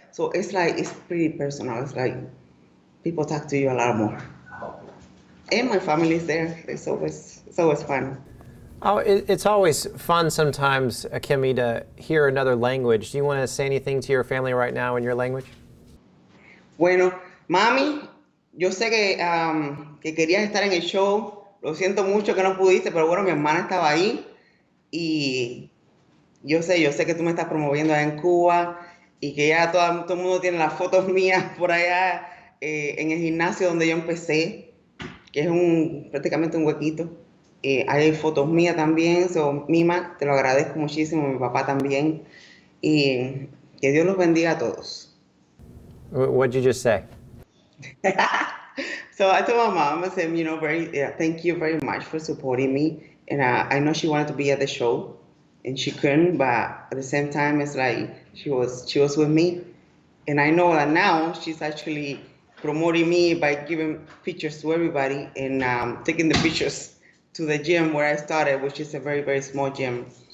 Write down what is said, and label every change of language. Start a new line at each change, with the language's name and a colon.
English: So it's like, it's pretty personal. It's like people talk to you a lot more. And my family is there. It's always fun. Oh, it's always fun sometimes, Akemy, to hear another language. Do you want to say anything to your family right now in your language?
Spanish: Bueno, mami, yo sé que querías estar en el show. Lo siento mucho que no pudiste, pero bueno, mi hermana estaba ahí. Y yo sé que tú me estás promoviendo allá en Cuba y que ya todo el mundo tiene las fotos mías por allá en el gimnasio donde yo empecé, que es prácticamente un huequito. Hay fotos mías también, Mima, te lo agradezco muchísimo, mi papá también, y que Dios los bendiga a todos.
English: What did you just say? So I told my mom, I said, thank you very much for supporting me, and I know she wanted to be at the show, and she couldn't, but at the same time, it's like she was with me, and I know that now she's actually promoting me by giving pictures to everybody and taking the pictures to the gym where I started, which is a very, very small gym.